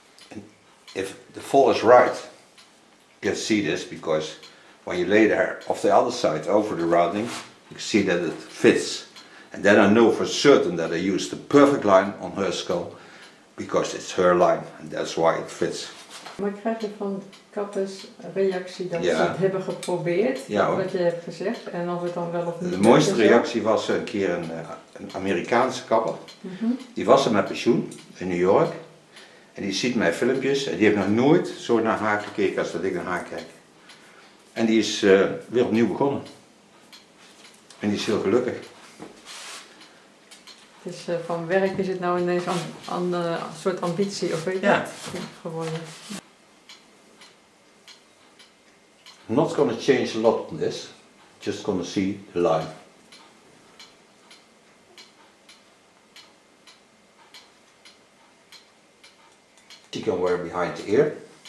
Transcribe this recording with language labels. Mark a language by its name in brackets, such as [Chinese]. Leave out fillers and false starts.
[English] And if the fall is right, you can see this because when you lay the hair off the other side over the rounding, you can see that it fits. And then I know for certain that I used the perfect line on her skull because it's her line and that's why it fits. [Dutch] Maar krijg je van kappers reactie dat Ja. ze het hebben geprobeerd, Ja, hoor. wat je hebt gezegd, en of het dan wel of niet De lukt mooiste en zo? reactie was een keer een Amerikaanse kapper. Die was er met pensioen in New York. En die ziet mijn filmpjes en die heeft nog nooit zo naar haar gekeken als dat ik naar haar kijk. En die is weer opnieuw begonnen. En die is heel gelukkig. Dus van werk is het nou ineens een soort ambitie, of weet je Ja. het, geworden. [English] I'm not gonna change a lot on this. Just gonna see the line. She can wear behind the ear.